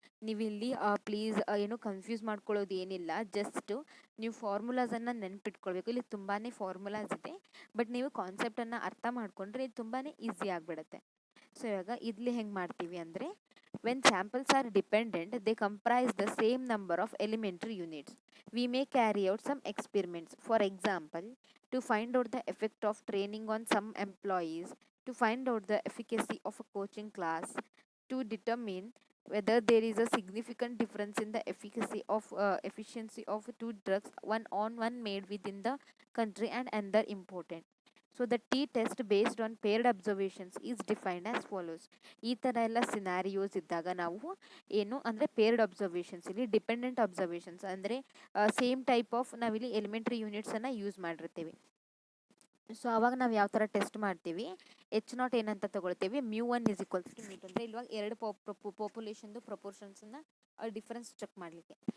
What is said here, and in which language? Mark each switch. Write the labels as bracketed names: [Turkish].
[Kannada] ನೀವು ಇಲ್ಲಿ ಪ್ಲೀಸ್ ಏನು ಕನ್ಫ್ಯೂಸ್ ಮಾಡ್ಕೊಳ್ಳೋದು ಏನಿಲ್ಲ, ಜಸ್ಟ್ ನೀವು ಫಾರ್ಮುಲಾಸನ್ನು ನೆನ್ಪಿಟ್ಕೊಳ್ಬೇಕು. ಇಲ್ಲಿ ತುಂಬಾ ಫಾರ್ಮುಲಾಸ್ ಇದೆ, ಬಟ್ ನೀವು ಕಾನ್ಸೆಪ್ಟನ್ನು ಅರ್ಥ ಮಾಡಿಕೊಂಡ್ರೆ ಇದು ತುಂಬಾ ಈಸಿ ಆಗಿಬಿಡುತ್ತೆ. ಸೊ ಇವಾಗ ಇಲ್ಲಿ ಹೆಂಗೆ ಮಾಡ್ತೀವಿ ಅಂದರೆ, [English] When samples are dependent they comprise the same number of elementary units. We may carry out some experiments. For example, to find out the effect of training on some employees, to find out the efficacy of a coaching class, to determine whether there is a significant difference in the efficiency of two drugs, one made within the country and another imported. So the T test based on paired observations is defined as follows. [Kannada] ಈ ಥರ ಎಲ್ಲ scenarios ಇದ್ದಾಗ ನಾವು ಏನು ಅಂದರೆ ಪೇರ್ಡ್ observations, ಇಲ್ಲಿ dependent observations ಅಂದರೆ same type of ನಾವಿಲ್ಲಿ ಎಲಿಮೆಂಟ್ರಿ ಯೂನಿಟ್ಸನ್ನು ಯೂಸ್ ಮಾಡಿರ್ತೀವಿ. ಸೊ ಅವಾಗ ನಾವು ಯಾವ ಥರ ಟೆಸ್ಟ್ ಮಾಡ್ತೀವಿ, H0 ಏನಂತ ತಗೊಳ್ತೀವಿ, μ1 = μ2 ಅಂದರೆ ಇವಾಗ ಎರಡು ಪಾಪ್ಯುಲೇಷನ್ದು ಪ್ರಪೋರ್ಷನ್ಸನ್ನು ಡಿಫ್ರೆನ್ಸ್ ಚೆಕ್ ಮಾಡಲಿಕ್ಕೆ.